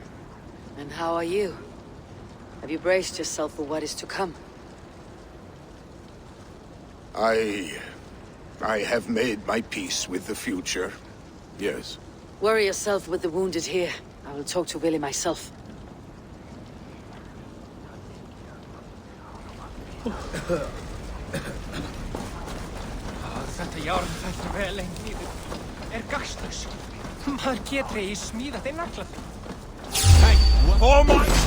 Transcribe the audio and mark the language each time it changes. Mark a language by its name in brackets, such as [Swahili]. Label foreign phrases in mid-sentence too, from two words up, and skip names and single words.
[English] And how are you? Have you braced yourself for what is to come? I have made my peace with the future, yes. Worry yourself with the wounded here. I will talk to Willy myself. [Icelandic] Þetta járn fellur vel lengt niður. Gagnslaus. Maður getur eigi smíðað þeim nagla. [English] Hey, oh my!